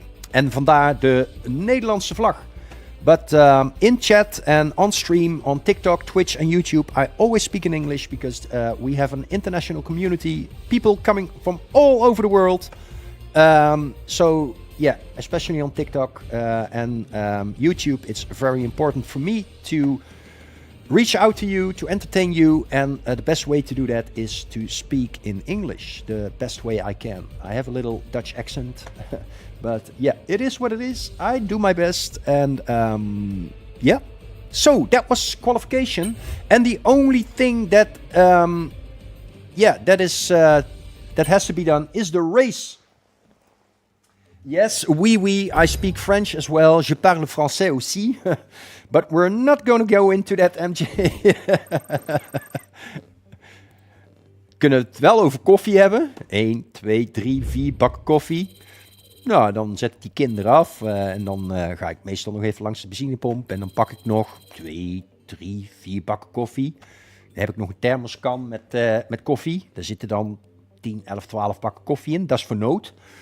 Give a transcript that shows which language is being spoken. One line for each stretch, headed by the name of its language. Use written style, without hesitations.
Dutch: En vandaar de Nederlandse vlag.
English: But in chat and on stream, on TikTok, Twitch and YouTube, I always speak in English because we have an international community. People coming from all over the world. So yeah, especially on TikTok and YouTube, it's very important for me to reach out to you, to entertain you, and the best way to do that is to speak in English, the best way I can. I have a little Dutch accent, but yeah, it is what it is. I do my best, and yeah. So that was qualification, and the only thing that yeah, that is that has to be done is the race. Yes, oui, I speak French as well.
French: Je parle français aussi.
English: But we're not going to go into that, MJ.
Dutch: Kunnen we het wel over koffie hebben? 1, 2, 3, 4 bakken koffie. Nou, dan zet ik die kinderen af. En dan ga ik meestal nog even langs de benzinepomp. En dan pak ik nog 2, 3, 4 bakken koffie. Dan heb ik nog een thermoskan met koffie. Daar zitten dan 10, 11, 12 bakken koffie in. Dat is voor nood.